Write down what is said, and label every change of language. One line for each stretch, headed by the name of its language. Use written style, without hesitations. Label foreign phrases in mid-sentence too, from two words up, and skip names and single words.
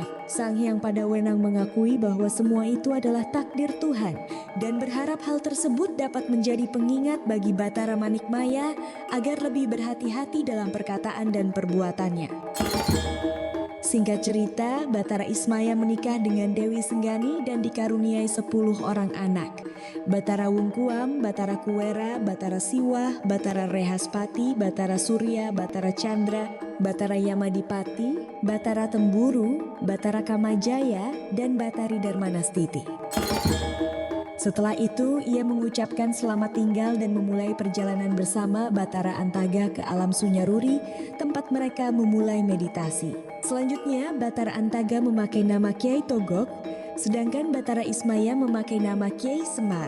Indonesian: Sang Hyang Padawenang mengakui bahwa semua itu adalah takdir Tuhan dan berharap hal tersebut dapat menjadi pengingat bagi Batara Manikmaya agar lebih berhati-hati dalam perkataan dan perbuatannya. Singkat cerita, Batara Ismaya menikah dengan Dewi Senggani dan dikaruniai 10 orang anak. Batara Wungkuam, Batara Kuwera, Batara Siwah, Batara Rehaspati, Batara Surya, Batara Chandra, Batara Yamadipati, Batara Temburu, Batara Kamajaya, dan Batari Darmanastiti. Setelah itu, ia mengucapkan selamat tinggal dan memulai perjalanan bersama Batara Antaga ke alam Sunyaruri, tempat mereka memulai meditasi. Selanjutnya, Batara Antaga memakai nama Kiai Togok, sedangkan Batara Ismaya memakai nama Kiai Semar.